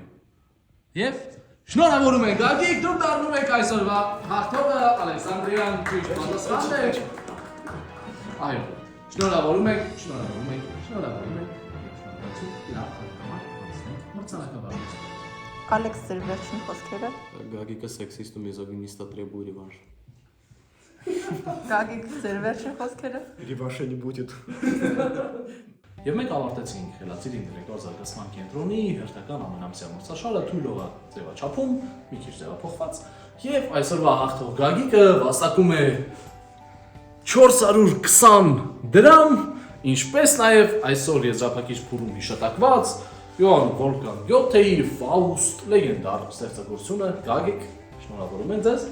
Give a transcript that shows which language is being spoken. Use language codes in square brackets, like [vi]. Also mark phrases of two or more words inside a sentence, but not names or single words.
[hy] Եվ շնորհավորում ենք Գագիկ, դուք դառնում եք այսօրվա հաղթողը Ալեքսանդրիան ճիշտ պատասխանն է։ Այո։ Շնորհավորում ենք։ Ալեքս ձեր վերջին խոսքերը։ Գագիկը սեքսիստ ու միզոգինիստ [ru] требует реванш։ [hy] Գագիկ ձեր վերջին խոսքերը։ [ru] Реванша не будет։ [hy] Եվ մենք ավարտեցինք Խելացիր ինտելեկտուալ զարգացման կենտրոնի հերթական ամենամսյա մրցաշարը թույլողա ձևաչափում, մի քիչ ձևափոխված, եւ այսօրվա հաղթող Գագիկը վաստակում է 420 դրամ, ինչպես նաեւ այսօր եզրափակիչ փուլում հիշատակված Յոհան Վոլֆգանգ Գյոթեի Ֆաուստ լեգենդար ստեղծագործությունը Գագիկ, շնորհավորում եմ ձեզ։